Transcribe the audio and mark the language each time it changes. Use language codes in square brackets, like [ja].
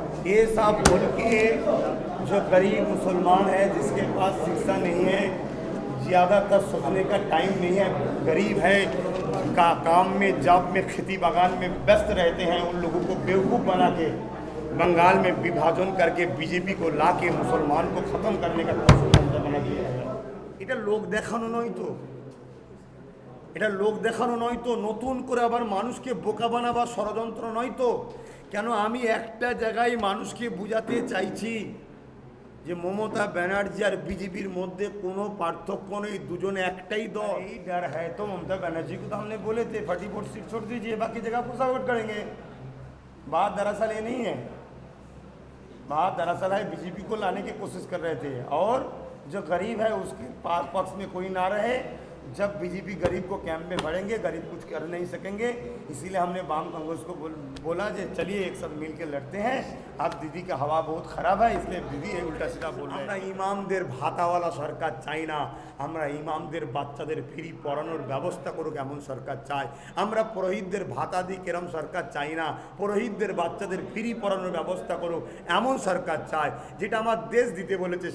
[hi] ये सब बोल के जो गरीब मुसलमान है, जिसके पास शिक्षा नहीं है, ज़्यादातर सोचने का टाइम नहीं है, गरीब है, का काम में, जॉब में, खेती बागान में व्यस्त रहते हैं, उन लोगों को बेवकूफ़ बना के बंगाल में विभाजन करके बीजेपी को ला के मुसलमान को ख़त्म करने का कोशिश ममता बनर्जी है। [bn] এটা লোক দেখানো নয় তো, এটা লোক দেখানো নয় তো, নতুন করে আবার মানুষকে বোকা বানাবার ষড়যন্ত্র নয় তো। কেন আমি একটা জায়গায় মানুষকে বোঝাতে চাইছি যে মমতা ব্যানার্জি আর বিজেপির মধ্যে কোনো পার্থক্য নেই, দুজনে একটাই দল। [hi] এই डर है तो ममता बनर्जी को तो हमने बोले थे 44 सीट छोड़ दीजिए, बाकी जगह पुश आउट करेंगे। बात दरअसल ये नहीं है, बात दरअसल है बीजेपी को लाने की कोशिश कर रहे थे, और जो गरीब है उसके पक्ष में कोई ना रहे। जब बीजेपी गरीब को कैंप में भरेंगे, गरीब कुछ कर नहीं सकेंगे, इसीलिए हमने वाम कांग्रेस को बोला कि चलिए एक सब मिल के लड़ते हैं। अब दीदी का हवा बहुत ख़राब है, इसलिए दीदी उल्टा सीधा बोल रहे हैं। [bn] আমরা ইমামদের ভাতাওয়ালা সরকার চাই না, আমরা ইমামদের বাচ্চাদের ফ্রি পড়ানোর ব্যবস্থা করুক এমন সরকার চাই। আমরা পুরোহিতদের ভাতা দিক এরম সরকার চাই না, পুরোহিতদের বাচ্চাদের ফ্রি পড়ানোর ব্যবস্থা করুক এমন সরকার চাই, যেটা আমার দেশ দিতে বলেছে।